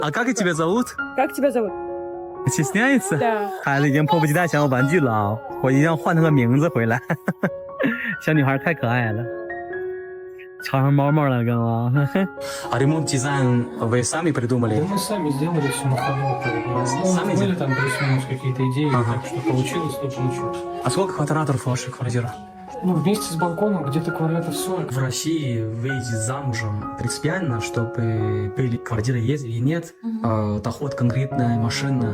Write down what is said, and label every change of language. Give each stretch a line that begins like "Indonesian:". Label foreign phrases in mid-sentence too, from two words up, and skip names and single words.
Russian: 啊 ，как тебя зовут？ Как тебя зовут? стесняется？ Да.
Chinese: 孩子已经迫不及待想要玩具了啊！我一定要换他个名字回来。小女孩太可爱了，朝上猫猫了，干嘛？
Russian: А ремонт дизайн вы сами придумали? Да мы сами сделали все на ходу. Сами Были там плюс-минус какие-то идеи, так что получилось, то получилось. А сколько квадратов ваша квартира? Ну, вместе с балконом где-то квадратов 40. В России выйти замужем принципиально, чтобы были квартиры есть или нет, доход конкретная машина.